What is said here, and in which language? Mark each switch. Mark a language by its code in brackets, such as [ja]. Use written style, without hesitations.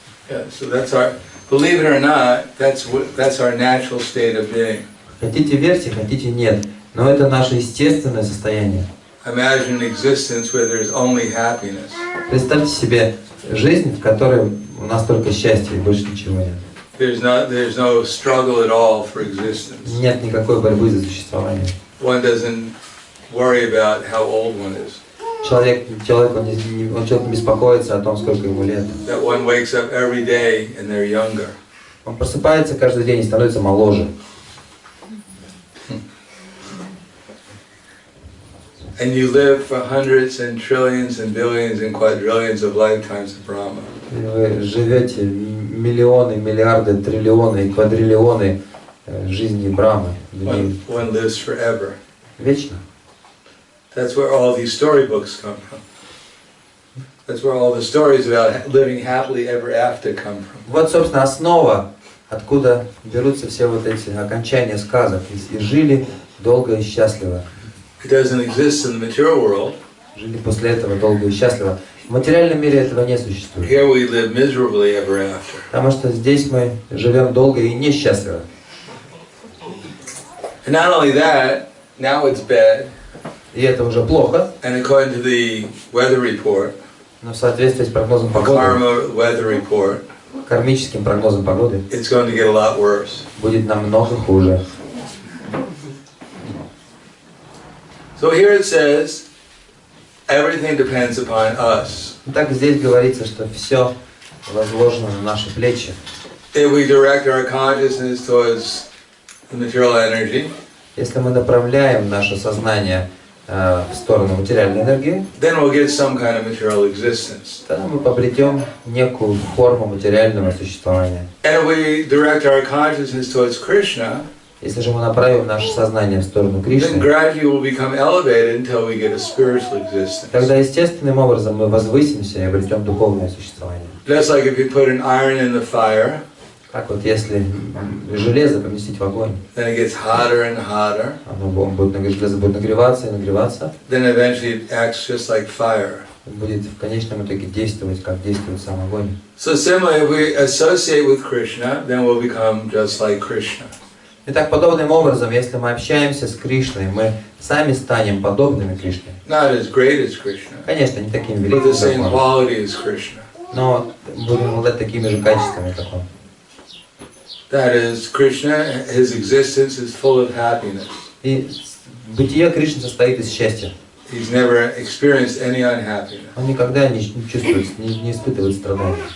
[en] Yeah, so that's our, believe it or not, that's our natural state of being. [ru] Хотите верьте, хотите нет, но это наше естественное состояние. [en] Imagine an existence where there's only happiness. [ru] Представьте себе жизнь, в которой у нас только счастье и больше ничего нет. [en] There's no struggle at all for existence. [ru] Нет никакой борьбы за существование. [en] One doesn't worry about how old one is. [ru] Человек не беспокоится о том, сколько ему лет. [en] That one wakes up every day and they're younger. [ru] Он просыпается каждый день и становится моложе. [en] And you live for hundreds and trillions and billions and quadrillions of lifetimes of Brahma. [ru] Вы живете миллионы, миллиарды, триллионы и квадриллионы жизни Брамы. [en] One lives forever. [ru] Вечно. [en] That's where all these storybooks come from. That's where all the stories about living happily ever after come from. [ru] Вот, собственно, основа, откуда берутся все вот эти окончания сказок. И жили долго и счастливо. [en] It doesn't exist in the material world. [ru] Жили после этого долго и счастливо. В материальном мире этого не существует. [en] Here we live miserably ever after. [ru] Потому что здесь мы живем долго и несчастливо. [en] And not only that, now it's bad. [ru] И это уже плохо. [en] And according to the weather report, [ru] Но в соответствии с прогнозом погоды, [en] karma weather report, [ru] кармическим прогнозом погоды, [en] it's going to get a lot worse. [ru] будет намного хуже. [en] So here it says, everything depends upon us. [ru] Так здесь говорится, что все возложено на наши плечи. [en] If we direct our consciousness towards the material energy, [ru] Если мы направляем наше сознание в сторону материальной энергии, [en] then we'll get some kind of material existence. [ru] тогда мы обретем некую форму материального существования. [en] And if we direct our consciousness towards Krishna, [ru] Если же мы направим наше сознание в сторону [en] then [ru] Кришны, [en] gradually we'll become elevated until we get a spiritual existence. [ru] тогда естественным образом мы возвысимся и обретем духовное существование. [en] Just like if you put an iron in the fire, [ru] Как вот если железо поместить в огонь, [en] then it gets hotter and hotter, [ru] железо будет нагреваться и нагреваться, [en] then eventually it acts just like fire. [ru] будет в конечном итоге действовать, как действует сам огонь. [en] So similarly, if we associate with Krishna, then we'll become just like Krishna. [ru] Итак, подобным образом, если мы общаемся с Кришной, мы сами станем подобными Кришне. [en] Not as great as Krishna, [ru] Конечно, не такими [en] but the same [ru] великими, как он, [en] quality as Krishna. [ru] но будем обладать такими же качествами, как он. [en] That is, Krishna, his existence is full of happiness. [ru] И бытие Кришны состоит из счастья. [en] He's never experienced any unhappiness. [ru] Он никогда не чувствует, не испытывает страданий.